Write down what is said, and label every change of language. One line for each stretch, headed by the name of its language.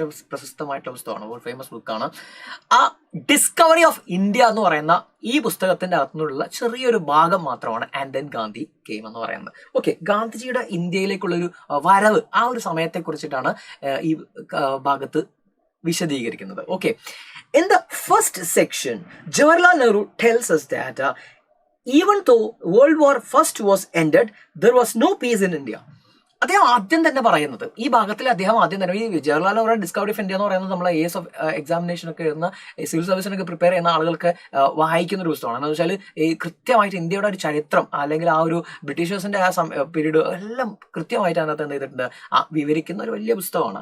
Malayalam: പ്രശസ്തമായിട്ടുള്ള പുസ്തകമാണ്, ഒരു ഫേമസ് ബുക്കാണ്. ആ ഡിസ്കവറി ഓഫ് ഇന്ത്യ എന്ന് പറയുന്ന ഈ പുസ്തകത്തിന്റെ അകത്തുനിന്നുള്ള ചെറിയൊരു ഭാഗം മാത്രമാണ് ആൻഡ് ദെൻ ഗാന്ധി കെയിം എന്ന് പറയുന്നത്. ഓക്കെ, ഗാന്ധിജിയുടെ ഇന്ത്യയിലേക്കുള്ളൊരു വരവ്, ആ ഒരു സമയത്തെ കുറിച്ചിട്ടാണ് ഈ ഭാഗത്ത് വിശദീകരിക്കുന്നത്.
English: Okay, in the first section, Jawaharlal Nehru tells us that even though World War I was ended, there was no peace in India.
Malayalam: അദ്ദേഹം ആദ്യം തന്നെ പറയുന്നത്, ഈ ഭാഗത്തിൽ അദ്ദേഹം ആദ്യം തന്നെ ഈ Jawaharlal Nehru discovery of India എന്ന് പറയുന്നത് നമ്മളെ AS ഓഫ് എക്സാമിനേഷൻ ഒക്കെ എഴുതുന്ന സിവിൽ സർവീസിനൊക്കെ പ്രിപ്പയർ ചെയ്യുന്ന ആളുകൾക്ക് വായിക്കുന്ന ഒരു പുസ്തകമാണ്. എന്ന് വെച്ചാൽ ഈ കൃത്യമായിട്ട് ഇന്ത്യയുടെ ഒരു ചരിത്രം അല്ലെങ്കിൽ ആ ഒരു ബ്രിട്ടീഷേഴ്സിന്റെ ആ പീരീഡ് എല്ലാം കൃത്യമായിട്ട് അതിനകത്ത് എന്ത് ചെയ്തിട്ടുണ്ട്, വിവരിക്കുന്ന ഒരു വലിയ പുസ്തകമാണ്.